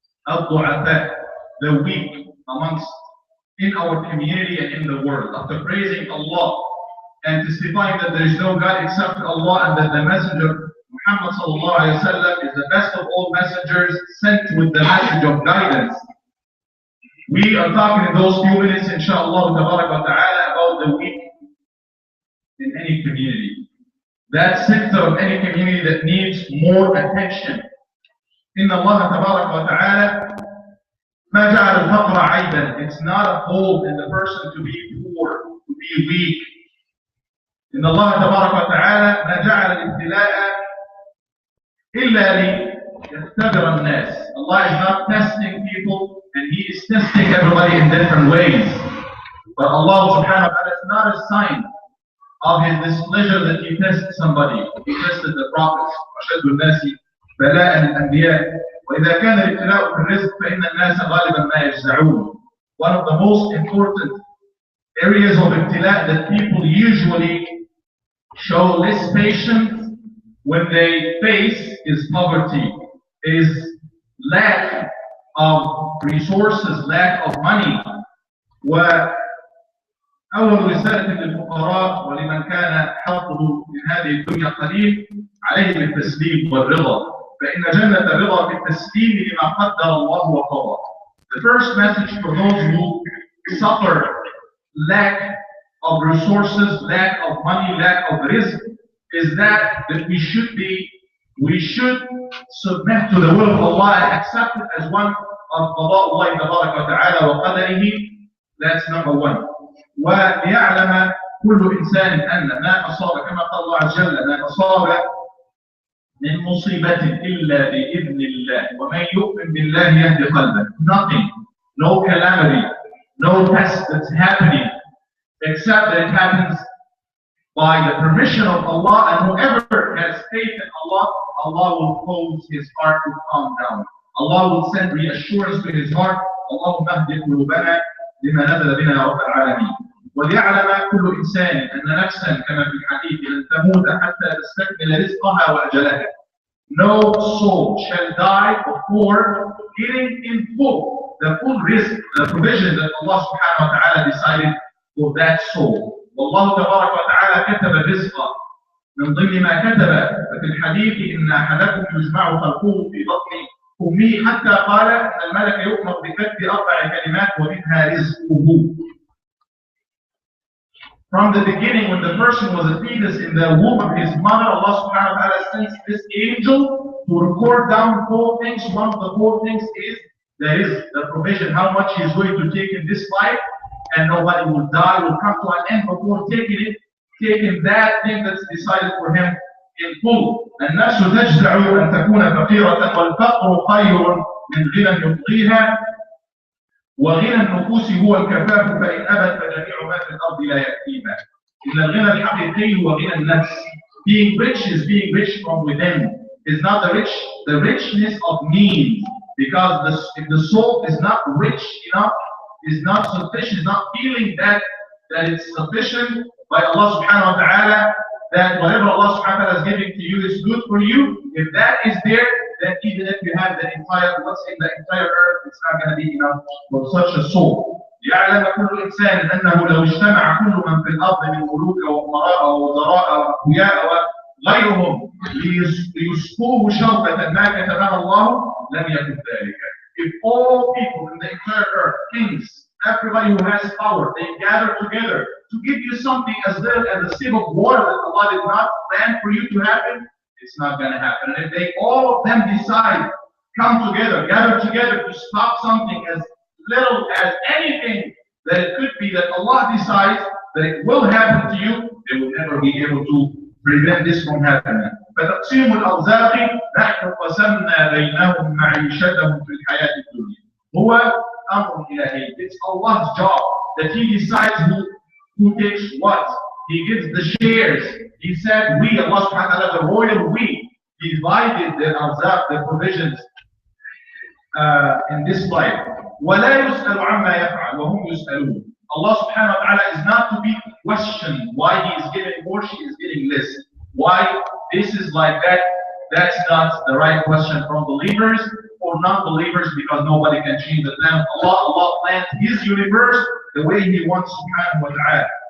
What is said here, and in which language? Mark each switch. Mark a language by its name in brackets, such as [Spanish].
[Arabic] الضعفاء, [English] the weak amongst in our community and in the world, after praising Allah and testifying that there is no God except Allah and that the messenger Muhammad sallallahu alayhi wa sallam is the best of all messengers sent with the message of guidance. We are talking in those few minutes, inshallah ta'ala, about the weak in any community. That sector of any community that needs more attention. [Arabic] Inna Allah ta'ala ما جعل الفقر عيبا. [English] It's not a fault in the person to be poor, to be weak. [Arabic] إن الله تبارك وتعالى ما جعل الابتلاء إلا ليختبر الناس. [English] Allah is not testing people, and He is testing everybody in different ways. But Allah subhanahu wa ta'ala is not a sign of His displeasure that He tests somebody. He tested the prophets. [Arabic] أشد الناس بلاء الأنبياء. وإذا كان الابتلاء في الرزق فإن الناس غالبا ما يجزعون. [English] One of the most important areas of ibtila that people usually show less patience when they face is poverty, is lack of resources, lack of money. [Arabic] وأول رسالة للفقراء ولمن كان حظه من هذه الدنيا قليل عليه بالتسليم والرضا. فإن جنة الرضا في التسليم لما قدر الله وقضى. [English] The first message for those who suffer lack of resources, lack of money, lack of rizq, is that we should submit to the will of Allah and accept it as one of Allah tabaraka wa ta'ala [Arabic] wa qadarihi. [English] That's number one. [Arabic] وَلِيَعْلَمَ كُلُّ إِنسَانٍ أَنَّ مَا أَصَابَ كما قال الله عز وجل ما أصاب من مصيبة إلا بإذن الله ومن يؤمن بالله يهدي قلبه. [English] Nothing, no calamity, no test that's happening except that it happens by the permission of Allah, and whoever has faith in Allah, Allah will cause his heart to calm down. Allah will send reassurance to his heart. [Arabic] اللهم اهد قلوبنا لما نزل بنا يا رب العالمين. وليعلم كل إنسان أن نفسا كما في الحديث لن تموت حتى تستكمل رزقها وأجلها. [English] No soul shall die before getting in full the full risk, the provision that Allah subhanahu wa ta'ala decided for that soul. [Arabic] والله تبارك وتعالى كتب الرزق من ضمن ما كتب في الحديث إن أحدكم يجمع خلقه في بطن أمه حتى قال أن الملك يؤمر بكتب 4 كلمات ومنها رزقه. [English] From the beginning, when the person was a fetus in the womb of his mother, Allah subhanahu wa ta'ala sends this angel to record down 4 things. One of the 4 things is there is the provision, how much he is going to take in this life, and nobody will die, will come to an end before taking that thing that's decided for him in full. [Arabic] الناس تجزع أن تكون فقيرة والفقر خير من غنى يطغيها وغنى النفوس هو الكفاف فإن أبت فجميع ما في الأرض لا يأتيها. إن الغنى الحقيقي هو غنى النفس. [English] Being rich is being rich from within. Is not the richness of means, because if the soul is not rich enough, is not sufficient, is not feeling that it's sufficient by Allah subhanahu wa ta'ala, that whatever Allah subhanahu wa ta'ala is giving to you is good for you. If that is there, then even if you have the entire, let's say the entire earth, it's not going to be enough for such a soul. [Arabic] يعلم كل إنسان أنه لو اجتمع كل من في الأرض من ملوك وأمراء ووزراء وأقوياء وغيرهم ليسقوه شوكة ما كتبها الله لم يكن ذلك. [English] If all people in the entire earth, kings, everybody who has power, they gather together to give you something as little as a sip of water that Allah did not plan for you to happen, it's not going to happen. And if they all of them decide, come together, gather together to stop something as little as anything that it could be that Allah decides that it will happen to you, they will never be able to prevent this from happening. [Arabic] فتقسيم الأرزاق نحن قسمنا بينهم معيشتهم في الحياة الدنيا. هو أمر إلهي. [English] It's Allah's job that He decides who takes what. He gives the shares. He said we, Allah subhanahu wa ta'ala, the royal we, divided the arzaq, the provisions in this life. [Arabic] ولا يسأل عما يفعل وهم يسألون. [English] Allah subhanahu wa ta'ala is not to be questioned why He is giving more, she is getting less. Why this is like that, that's not the right question from believers or non-believers, because nobody can change the plan of Allah. Allah plans His universe the way He wants subhanahu wa ta'ala.